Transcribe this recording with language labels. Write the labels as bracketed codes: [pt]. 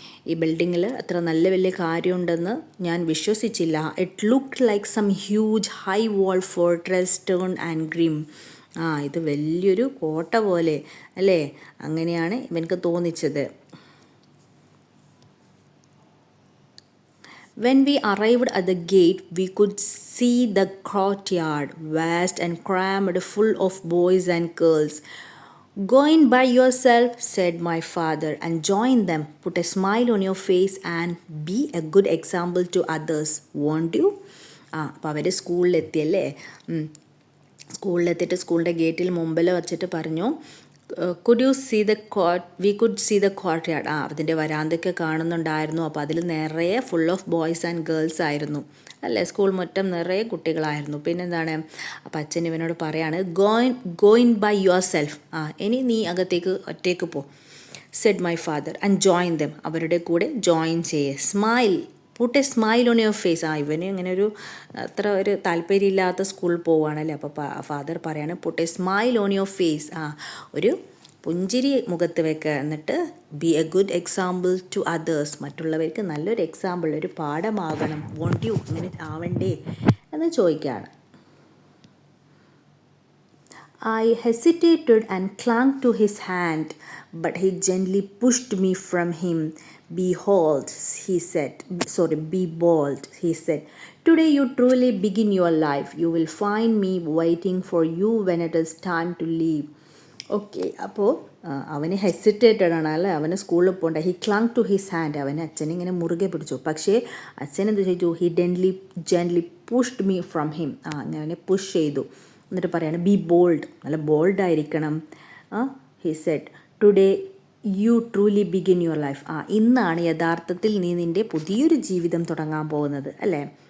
[ml] ഈ ബിൽഡിങ്ങിൽ അത്ര നല്ല വലിയ കാര്യമുണ്ടെന്ന് ഞാൻ വിശ്വസിച്ചില്ല. [en] It looked like some huge high wall fortress stern and grim. [ml] ഇത് വലിയൊരു കോട്ട പോലെ അല്ലേ, അങ്ങനെയാണ് ഇവനക്ക് തോന്നിച്ചത്. [en] When we arrived at the gate, we could see the courtyard, vast and crammed full of boys and girls. Go in by yourself, said my father, and join them. Put a smile on your face and be a good example to others, won't you? [ml] അപ്പോൾ അവർ സ്കൂളിലെത്തിയല്ലേ. സ്കൂളിലെത്തിയിട്ട് സ്കൂളിൻ്റെ ഗേറ്റിൽ മുമ്പിൽ വച്ചിട്ട് പറഞ്ഞു, [en] Could you see the we could see the courtyard. [ml] അതിൻ്റെ വരാന്തൊക്കെ കാണുന്നുണ്ടായിരുന്നു. അപ്പോൾ അതിൽ നിറയെ [en] full of boys and girls [ml] ആയിരുന്നു അല്ലേ? സ്കൂൾ മുറ്റം നിറയെ കുട്ടികളായിരുന്നു. പിന്നെന്താണ്, അപ്പം അച്ഛൻ ഇവനോട് പറയാണ്, [en] go in by yourself, [ml] ഇനി നീ അകത്തേക്ക് ഒറ്റയ്ക്ക് പോ, [en] said my father, and join them, [ml] അവരുടെ കൂടെ ജോയിൻ ചെയ്യേ, [en] Smile, put a smile on your face. [ml] ഇവന് ഇങ്ങനെ ഒരു അത്ര ഒരു താല്പര്യമില്ലാത്ത സ്കൂളിൽ പോവുകയാണല്ലേ. അപ്പോൾ ഫാദർ പറയാണ്, [en] put a smile on your face, [ml] ഒരു പുഞ്ചിരി മുഖത്ത് വെക്കുക, എന്നിട്ട് [en] be a good example to others, [ml] മറ്റുള്ളവർക്ക് നല്ലൊരു എക്സാമ്പിൾ, ഒരു പാഠമാകണം, [en] won't you, [ml] അങ്ങനെ ആവണ്ടേ എന്ന് ചോദിക്കുകയാണ്. [en] I hesitated and clung to his hand, but he gently pushed me from him. Behold, he said, be bold, he said. Today you truly begin your life. You will find me waiting for you when it is time to leave. [ml] Okay, അപ്പോൾ അവന് hesitated ആണ് അല്ലേ, അവന് സ്കൂളിൽ പോകണ്ട. [en] he clung to his hand, [ml] അവന് അച്ഛനെ ഇങ്ങനെ മുറുകെ പിടിച്ചു. പക്ഷേ അച്ഛൻ എന്ത് ചെയ്തു, [en] he gently pushed me from him, [ml] അങ്ങനെ അവനെ പുഷ് ചെയ്തു. എന്നിട്ട് പറയാണ്, [en] be bold, [ml] നല്ല ബോൾഡായിരിക്കണം. [en] he said, today you truly begin your life, [ml] ഇന്നാണ് യഥാർത്ഥത്തിൽ നീ നിൻ്റെ പുതിയൊരു ജീവിതം തുടങ്ങാൻ പോകുന്നത് അല്ലേ.